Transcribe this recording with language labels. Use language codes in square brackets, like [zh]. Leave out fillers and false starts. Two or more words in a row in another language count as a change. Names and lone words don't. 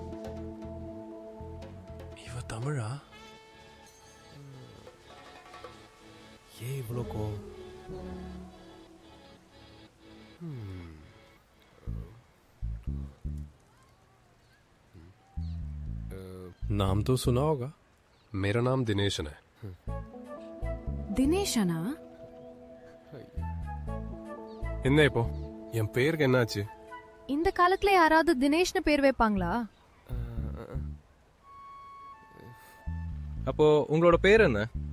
[ta] இவ தமிழா? ஏன் இவ்வளோ கோவம்? [hi] नाम तो सुना होगा, मेरा नाम दिनेशन है. [ta] தினேஷனா? என்ன இப்போ என் பேருக்கு என்னாச்சு? இந்த காலத்துல யாராவது தினேஷ்னு பேர் வைப்பாங்களா? அப்போ உங்களோட பேர் என்ன?